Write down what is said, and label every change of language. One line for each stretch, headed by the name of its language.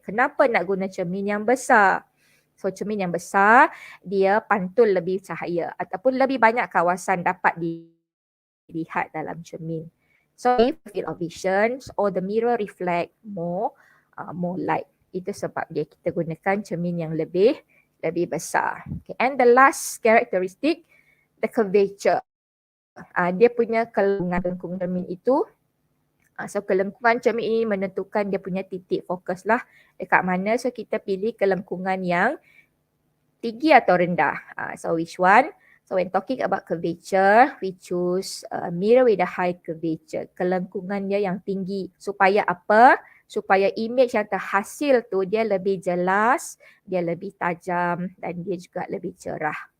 Malay: Kenapa nak guna cermin yang besar? So cermin yang besar, dia pantul lebih cahaya ataupun lebih banyak kawasan dapat dilihat dalam cermin.
English: So field of vision or the mirror reflect more light.
Malay: Itu sebab dia kita gunakan cermin yang lebih besar. Okay.
English: And the last characteristic, the curvature.
Malay: Dia punya kelengkungan cermin itu. So kelengkungan cermin ini menentukan dia punya titik fokus lah dekat mana. So kita pilih kelengkungan yang tinggi atau rendah.
English: So which one? So when talking about curvature, we choose mirror with a high curvature.
Malay: Kelengkungan dia yang tinggi. Supaya apa? Supaya image yang terhasil tu dia lebih jelas, dia lebih tajam dan dia juga lebih cerah.